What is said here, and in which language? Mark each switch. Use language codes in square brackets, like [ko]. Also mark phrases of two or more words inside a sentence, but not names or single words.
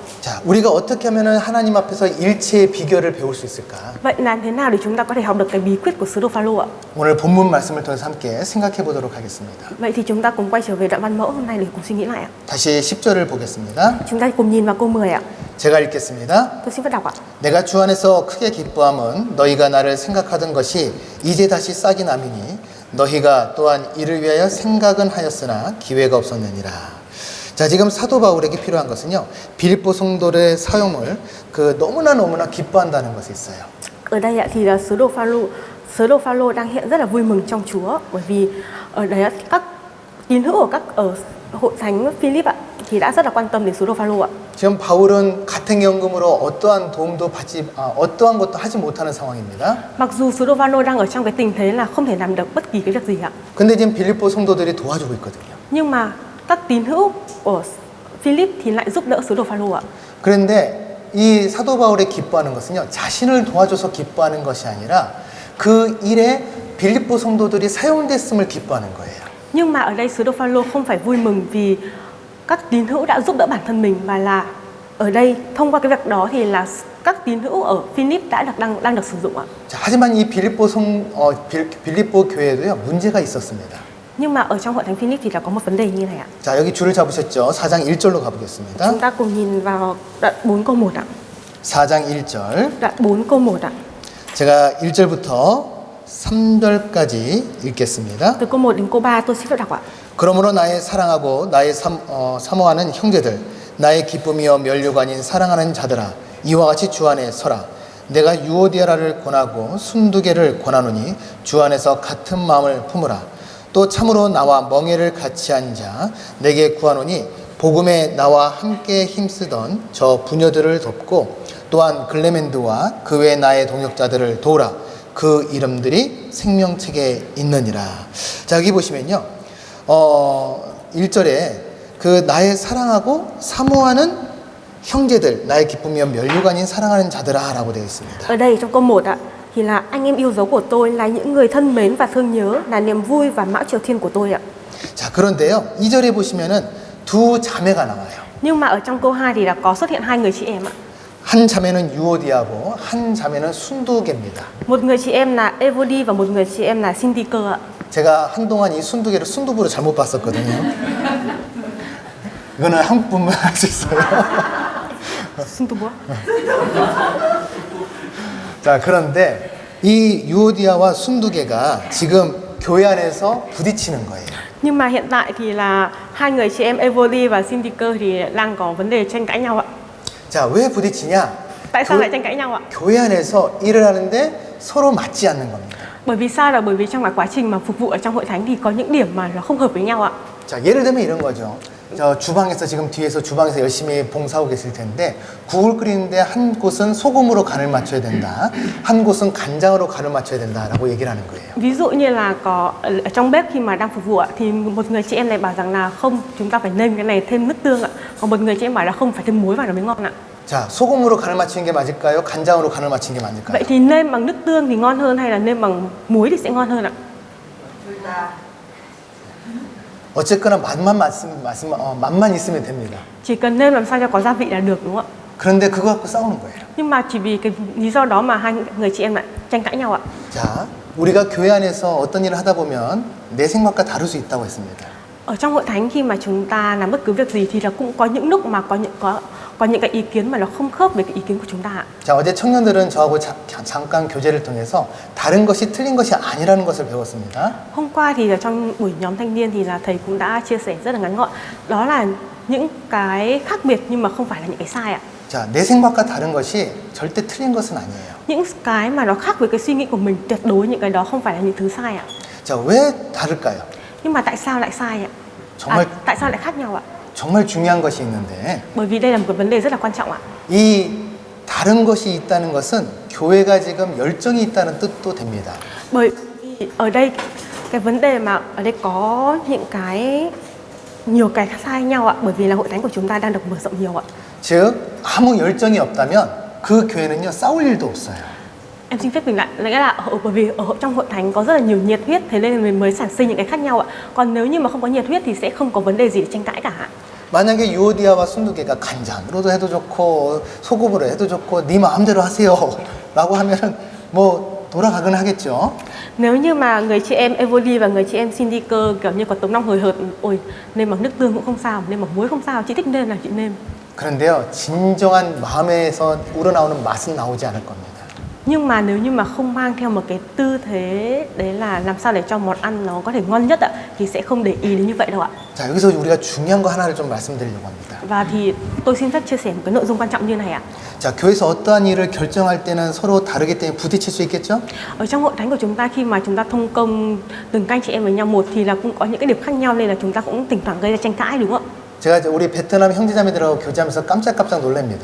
[ko] 자, 우리가 어떻게 하면은 하나님 앞에서 일체의 비결을 배울 수 있을까? [vi] Vậy làm thế nào để chúng ta có thể học được cái bí quyết của sứ đồ Phaolô ạ? [ko] 오늘 본문 말씀을 통해서 함께 생각해 보도록 하겠습니다. [vi] Vậy thì chúng ta cùng quay trở về đoạn văn mẫu hôm nay để cùng suy nghĩ lại ạ. [ko] 다시 10절을 보겠습니다. [vi] Chúng ta cùng nhìn vào câu 10 ạ. [ko] 제가 읽겠습니다. [vi] Tôi xin phép đọc ạ. [ko] 내가 주 안에서 크게 기뻐함은 너희가 나를 생각하던 것이 이제 다시 싹이 나미니 너희가 또한 이를 위하여 생각은 하였으나 기회가 없었느니라. 자, 지금 사도 바울에게 필요한 것은요, 빌립보 성도의 사용을 너무나 기뻐한다는 것이 있어요. [vi] Ở đây ạ thì là sứ đồ Phaolô đang hiện rất là vui mừng trong Chúa, bởi vì ở đấy các tín hữu ở hội thánh Philip ạ thì đã rất là quan tâm đến sứ đồ Phaolô ạ. [ko] 지금 바울은 가택연금으로 어떠한 것도 하지 못하는 상황입니다. [vi] Mặc dù sứ đồ Phaolô đang ở trong cái tình thế là không thể làm được bất kỳ cái việc gì ạ. [ko] 근데 지금 빌립보 성도들이 도와주고 있거든요. [vi] Nhưng mà các tín hữu của Philip thì lại giúp đỡ sứ đồ Phaolô ạ. [ko] 그런데 이 사도 바울의 기뻐하는 것은요, 자신을 도와줘서 기뻐하는 것이 아니라 그 일에 빌립보 성도들이 사용됐음을 기뻐하는 거예요. [vi] Nhưng mà ở đây sứ đồ Phaolô không phải vui mừng vì các tín hữu đã giúp đỡ bản thân mình, mà là ở đây thông qua cái việc đó thì là các tín hữu ở Philip đã đang được sử dụng ạ. [ko] 자, 하지만 이 빌립보 교회에도요 문제가 있었습니다. [vi] Nhưng mà ở trong hội thánh Philip thì là có một vấn đề như này ạ. [ko] 자, 여기 줄을 잡으셨죠? 4장 1절로 가보겠습니다. [vi] Chúng ta cùng nhìn vào đoạn 4 câu 1 ạ. [ko] 4장 1절. [vi] Đoạn 4 câu 1 ạ. [ko] 제가 1절부터 3절까지 읽겠습니다. [vi] Từ câu 1 đến câu 3 tôi xin phép đọc ạ. [ko] 그러므로 나의 사랑하고 나의 사모하는 형제들, 나의 기쁨이여 면류관인 사랑하는 자들아, 이와 같이 주 안에 서라. 내가 유오디아라를 권하고 순두개를 권하노니 주 안에서 같은 마음을 품으라. 또 참으로 나와 멍에를 같이 한 자 내게 구하노니 복음에 나와 함께 힘쓰던 저 부녀들을 돕고 또한 글레멘드와 그 외 나의 동역자들을 도우라. 그 이름들이 생명책에 있느니라. 자, 여기 보시면요. 1절에 그 나의 사랑하고 사모하는 형제들, 나의 기쁨이여 면류관인 사랑하는 자들아 라고 되어 있습니다. [vi] Ở đây trong câu 1 ạ thì là anh em yêu dấu của tôi là những người thân mến và thương nhớ, là niềm vui và mão triều thiên của tôi ạ. [ko] 자, 그런데요. 2절에 보시면은 두 자매가 나와요. [vi] Nhưng mà ở trong câu 2 thì là có xuất hiện hai người chị em ạ. [ko] 한 자매는 유오디아고 한 자매는 순두개입니다. [vi] Một người chị em là Evody và một người chị em là Syntyche ạ. [ko] 제가 한동안 이 순두개를 순두부로 잘못 봤었거든요. 이거는 한국 분만 할 수 있어요. Syntyche. 자, 그런데 이 유오디아와 순두개가 지금 교회 안에서 부딪히는 거예요. [vi] Nhưng mà hiện tại thì là hai người chị em Evody và Syntyche thì đang có vấn đề tranh cãi nhau ạ. [ko] 자, 왜 부딪히냐? [vi] Tại sao lại tranh cãi nhau ạ? [ko] 교회 안에서 일을 하는데 서로 맞지 않는 겁니다. [vi] Bởi vì sao? Là bởi vì trong cái quá trình mà phục vụ ở trong hội thánh thì có những điểm mà nó không hợp với nhau ạ. [ko] 자, 예를 들면 이런 거죠. 저 주방에서 지금 뒤에서 주방에서 열심히 봉사하고 계실 텐데 국을 끓이는데 한 곳은 소금으로 간을 맞춰야 된다. 한 곳은 간장으로 간을 맞춰야 된다라고 얘기를 하는 거예요. [vi] Ví dụ như là có ở trong bếp khi mà đang phục vụ ạ thì một người chị em này bảo rằng là không, chúng ta phải nêm cái này thêm nước tương ạ. Còn một người chị em bảo là không, phải thêm muối vào nó mới ngon ạ. [ko] 자, 소금으로 간을 맞추는 게 맞을까요? 간장으로 간을 맞추는 게 맞을까요? [vi] Vậy thì nêm bằng nước tương thì ngon hơn hay là nêm bằng muối thì sẽ ngon hơn ạ? [ko] 어쨌거나 맛만 있으면 됩니다. [vi] Chỉ cần nêm làm sao cho có gia vị là được, đúng không ạ? [ko] 그런데 그거 갖고 싸우는 거예요. [vi] Nhưng mà chỉ vì cái lý do đó mà hai người chị em lại tranh cãi nhau ạ. [ko] 자, 우리가 교회 안에서 어떤 일을 하다 보면 내 생각과 다를 수 있다고 했습니다. [vi] Ở trong hội thánh khi mà chúng ta làm bất cứ việc gì thì là cũng có những lúc mà có những cái ý kiến mà nó không khớp với cái ý kiến của chúng ta ạ. [ko] 자, 어제 청년들은 저하고 잠깐 교제를 통해서 다른 것이 틀린 것이 아니라는 것을 배웠습니다. [vi] Hôm qua thì ở trong buổi nhóm thanh niên thì là thầy cũng đã chia sẻ rất là ngắn gọn. Đó là những cái khác biệt nhưng mà không phải là những cái sai ạ. [ko] 자, 내 생각과 다른 것이 절대 틀린 것은 아니에요. [vi] Những cái mà nó khác với cái suy nghĩ của mình, tuyệt đối những cái đó không phải là những thứ sai ạ. [ko] 자, 왜 다를까요? [vi] Nhưng mà tại sao lại sai ạ? [ko] 정말 [vi] Tại sao lại khác nhau ạ? [ko] 정말 중요한 것이 있는데 [vi] Bởi vì đây là một cái vấn đề rất là quan trọng ạ. [ko] 이 다른 것이 있다는 것은 교회가 지금 열정이 있다는 뜻도 됩니다. [vi] Bởi vì ở đây cái vấn đề mà ở đây có những cái nhiều cái sai nhau ạ, bởi vì là hội thánh của chúng ta đang được mở rộng nhiều ạ. [ko] 즉 아무 열정이 없다면 그 교회는요 싸울 일도 없어요. [vi] Em xin phép mình lại, nghĩa là bởi vì ở trong hội thánh có rất là nhiều nhiệt huyết, thế nên mình mới sản sinh những cái khác nhau ạ. Còn nếu như mà không có nhiệt huyết thì sẽ không có vấn đề gì để tranh cãi cả. [ko] 만약에 유오디아와 순두개가 간장으로도 해도 좋고 소금으로 해도 좋고 네 마음대로 하세요 라고 하면은 뭐 돌아가긴 하겠죠. [vi] Nếu như mà người chị em Evody và người chị em Syntyche kiểu như có tấm lòng hời hợt, ôi nêm bằng nước tương cũng không sao, nêm bằng muối không sao, chị thích nêm là chị nêm. [ko] 그런데요 진정한 마음에서 우러나오는 맛은 나오지 않을 겁니다. [vi] Nhưng mà nếu như mà không mang theo một cái tư thế đấy là làm sao để cho món ăn nó có thể ngon nhất ạ, thì sẽ không để ý đến như vậy đâu ạ. [ko] 자, 여기서 우리가 중요한 거 하나를 좀 말씀드리려고 합니다. [vi] Và thì tôi xin phép chia sẻ một cái nội dung quan trọng như này ạ. [ko] 자, 교회에서 어떠한 일을 결정할 때는 서로 다르기 때문에 부딪힐 수 있겠죠? [vi] Ở trong hội thánh của chúng ta khi mà chúng ta thông công từng canh chị em với nhau một thì là cũng có những cái điểm khác nhau nên là chúng ta cũng thỉnh thoảng gây ra tranh cãi, đúng không ạ? [ko] 제가 우리 베트남 형제자매들하고 교제하면서 깜짝깜짝 놀랍니다.